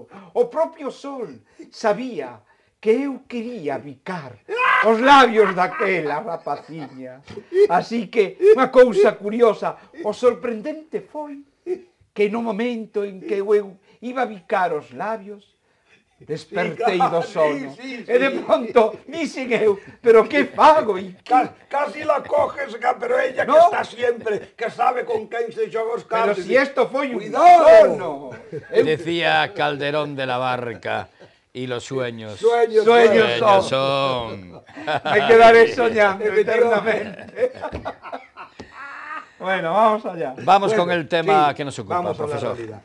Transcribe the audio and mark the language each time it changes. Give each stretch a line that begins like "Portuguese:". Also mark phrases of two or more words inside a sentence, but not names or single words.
Galician: O propio sol sabía que eu quería bicar os labios daquela rapaciña. Así que, unha cousa curiosa, o sorprendente foi que no momento en que eu iba a bicar os labios, despertei do sono. E de pronto, dixen eu, pero que fago?
Spanish: Casi la coges, pero ella que está siempre,
Galician: que sabe con quen se xoga os cartos. Pero si esto foi un sono.
Spanish: Decía Calderón de la Barca. Y los sueños son. Me quedaré soñando eternamente. Bueno, vamos allá. Vamos con el tema que nos ocupa, vamos profesor. A la realidad.